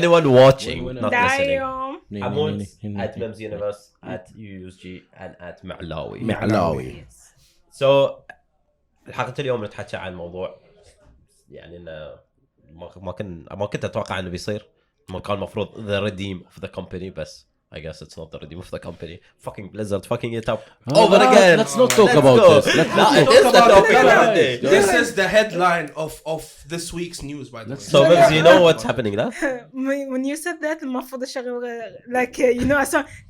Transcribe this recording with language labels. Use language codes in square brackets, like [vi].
[en] anyone watching, not listening. Damn. Hamoodz at Mims Universe, at Yoyooz, and at Allawi. Allawi. [ar] So الحلقة اليوم نتحكي عن موضوع يعني إنه ما كنت أتوقع إنه بيصير. ما كان المفروض [en] the redeem of the company [ar] بس [en] I guess it's not the redeem of the company. Fucking Blizzard fucking it up over again. Let's not talk about this. Let's not It is the topic of the day. This is the headline of this week's news, by the way. So Mims, you know what's happening now? When you said that, [ar] المفروض أشغل [en] like you know a song.